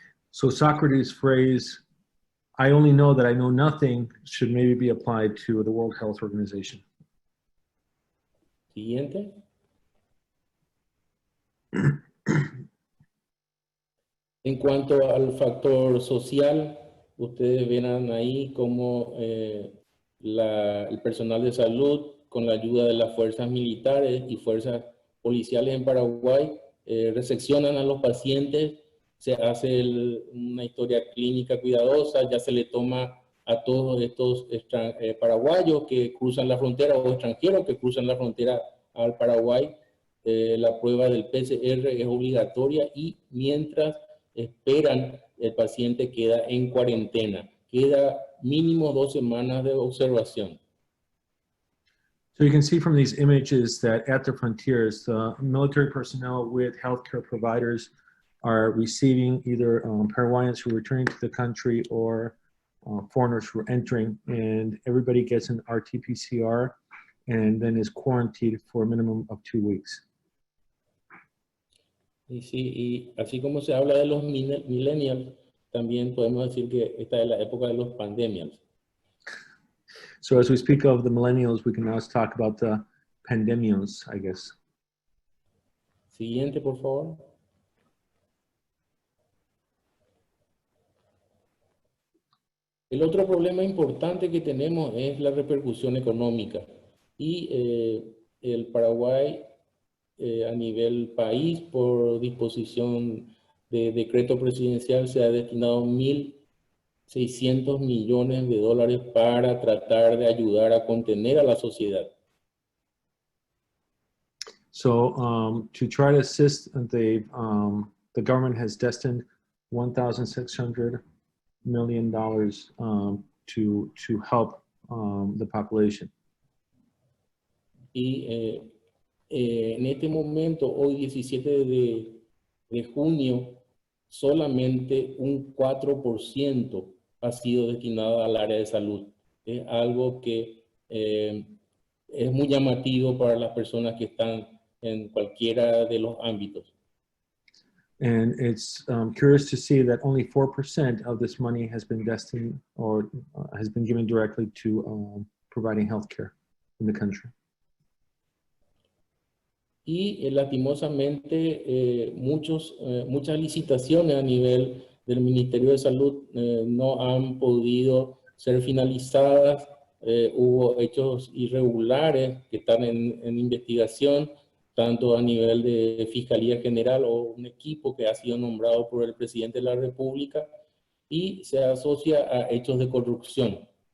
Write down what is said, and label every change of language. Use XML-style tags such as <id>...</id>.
<en>So Socrates' phrase, I only know that I know nothing, should maybe be applied to the World Health Organization.</en> <es>Siguiente. En cuanto al factor social, ustedes verán ahí como el personal de salud, con la ayuda de las fuerzas militares y fuerzas policiales en Paraguay, reseccionan a los pacientes, se hace una historia clínica cuidadosa, ya se le toma a todos estos paraguayos que cruzan la frontera o extranjeros que cruzan la frontera al Paraguay. La prueba del PCR es obligatoria y mientras esperan, el paciente queda en cuarentena. Queda mínimo 2 semanas de observación.</es> <en>So you can see from these images that at the frontiers, the military personnel with healthcare providers are receiving either Paraguayans who are returning to the country or foreigners who are entering, and everybody gets an RT-PCR and then is quarantined for a minimum of 2 weeks.</en> <es>Y sí, y así como se habla de los millennials, también podemos decir que esta es la época de los pandemials.</es> <en>So as we speak of the millennials, we can now talk about the pandemials, I guess.</en> <es>Siguiente, por favor. El otro problema importante que tenemos es la repercusión económica. Y el Paraguay, a nivel país, por disposición de decreto presidencial, se ha destinado 1.600 millones de dólares para tratar de ayudar a contener a la sociedad.</es> <en>So to try to assist, the government has destined $1,600 million to help the population.</en> <es>Y en este momento, hoy 17 de junio, solamente un 4% ha sido destinado al área de salud. Es algo que es muy llamativo para las personas que están en cualquiera de los ámbitos.</es> <en>And it's curious to see that only 4% of this money has been destined or has been given directly to providing healthcare in the country.</en> <es>Y lastimosamente muchas licitaciones a nivel del Ministerio de Salud no han podido ser finalizadas. Hubo hechos irregulares que están en investigación, tanto a nivel de Fiscalía General o un equipo que ha sido nombrado por el presidente de la República y se asocia a hechos de corrupción.</es>